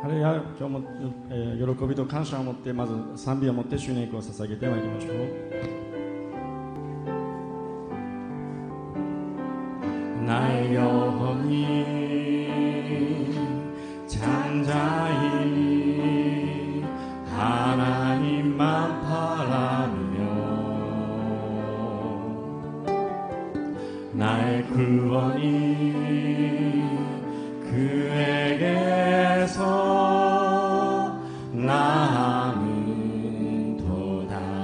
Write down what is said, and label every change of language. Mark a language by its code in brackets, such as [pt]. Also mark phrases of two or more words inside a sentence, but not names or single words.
[ja] ら今日も、喜びと感謝を持ってまず賛美を持って主に栄光を捧げてまいりましょう。날 [ko] 영원히 잠자히 하나님만 바라며 나의 구원이 그에게서 나는도다.